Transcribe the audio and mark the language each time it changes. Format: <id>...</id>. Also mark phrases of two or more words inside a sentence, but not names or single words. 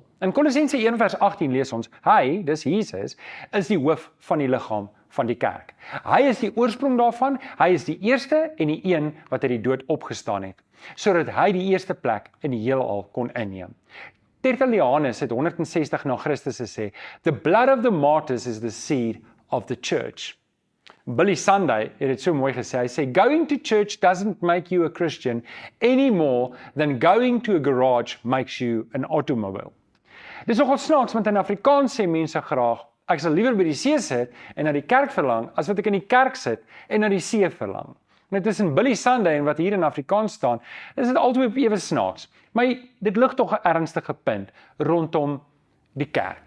<af>In Kolossense 1 vers 18 lees ons, hy, dis Jesus, is die hoof van die liggaam van die kerk. Hy is die oorsprong daarvan, hy is die eerste en die een wat uit die dood opgestaan het, sodat hy die eerste plek in die heelal kon inneem. Tertullianus het 160 na Christus gesê,</af> <en>the blood of the martyrs is the seed of the church.</en> <af>Billy Sunday het dit so mooi gesê, hy sê,</af> <en>going to church doesn't make you a Christian any more than going to a garage makes you an automobile.</en> <af>Dis nogal snaaks, want in Afrikaans sê mense graag, ek sal liewer by die see sit en na die kerk verlang, as wat ek in die kerk sit en na die see verlang. Net tussen Billy Sunday en wat hier in Afrikaans staan, is dit altyd ewe snaaks. Maar dit lig tog 'n ernstige punt rondom die kerk.</af>